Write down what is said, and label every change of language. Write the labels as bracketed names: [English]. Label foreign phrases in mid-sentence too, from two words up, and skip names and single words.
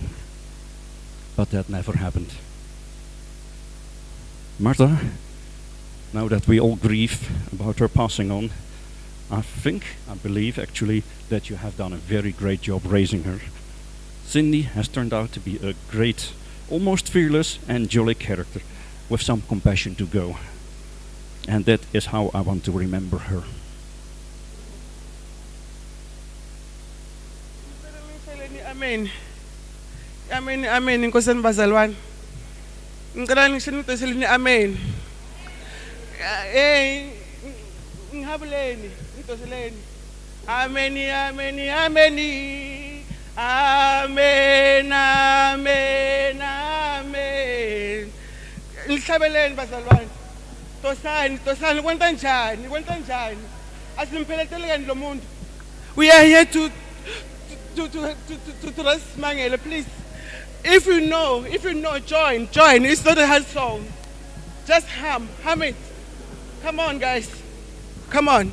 [English] But that never happened. Martha, now that we all grieve about her passing on, I believe actually, that you have done a very great job raising her. Cindy has turned out to be a great, almost fearless and jolly character with some compassion to go. And that is how I want to remember her. Amen. [Swati] Amen, amen. Inkosini bazalwane. Ngicela ngisho nidosele amen. Ngihabuleni, ngidoseleni. [English] Amen, amen, amen. Amen, amen, amen. [Swati] Ngihlabeleni bazalwane. Tosani kwenta njani? Asimpheletele kani lo muntu. [English] We are here to rest Mangele, please. If you know, join. It's not a hard song. Just hum it. Come on, guys. Come on.